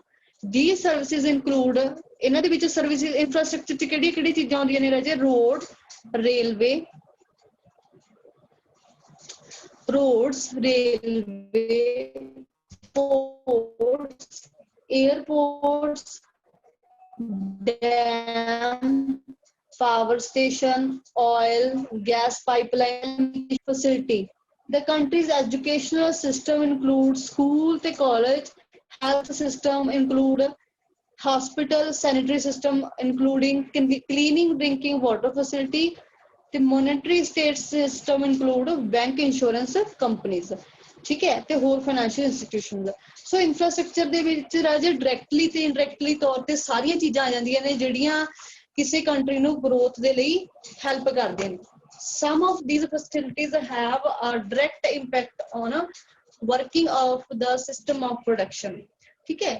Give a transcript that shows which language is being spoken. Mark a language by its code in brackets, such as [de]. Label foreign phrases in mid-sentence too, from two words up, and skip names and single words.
[en] these services include, [pa] ਇਹਨਾਂ ਦੇ ਵਿੱਚ [en] services infrastructure [pa] ਚ ਕਿਹੜੀ ਕਿਹੜੀ ਚੀਜ਼ਾਂ ਆਉਂਦੀਆਂ ਨੇ ਰਾਜੇ, ਰੋਡ, ਰੇਲਵੇ, [en] roads, railway, ports, airports, dam, power station, oil, gas pipeline facility। The country's educational system includes school ਤੇ college, health system include hospital, sanitary system including cleaning drinking water facility, ਤੇ monetary state system include bank insurance companies, [pa] ਠੀਕ ਹੈ, ਤੇ ਹੋਰ [en] financial institutions. [pa] ਸੋ ਇੰਫਰਾਸਟ੍ਰਕਚਰ ਦੇ ਵਿੱਚ ਰਾਜੇ ਡਾਇਰੈਕਟਲੀ ਤੇ ਇਨਡਾਇਰੈਕਟਲੀ ਤੌਰ ਤੇ ਸਾਰੀਆਂ ਚੀਜ਼ਾਂ ਆ ਜਾਂਦੀਆਂ ਨੇ ਜਿਹੜੀਆਂ ਕਿਸੇ ਕੰਟਰੀ ਨੂੰ ਗਰੋਥ ਦੇ ਲਈ ਹੈਲਪ ਕਰਦੀਆਂ ਨੇ। [en] some of these facilities have a direct impact on working of the system of production, [pa] ਠੀਕ ਹੈ।